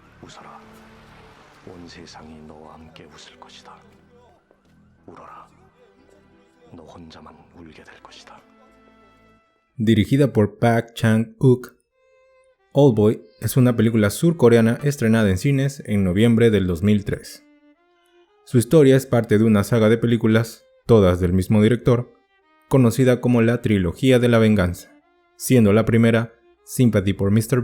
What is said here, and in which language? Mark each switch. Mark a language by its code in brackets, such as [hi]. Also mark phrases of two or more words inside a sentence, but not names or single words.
[ko] 웃어라. 온 세상이 너와 함께 웃을 것이다. 울어라. 너 혼자만 울게 될 것이다. [es] Dirigida por Park Chan-wook, Oldboy es una película surcoreana estrenada en cines en noviembre del 2003. Su historia es parte de una saga de películas, todas del mismo director, conocida como la Trilogía de la Venganza, siendo la primera Sympathy for Mr.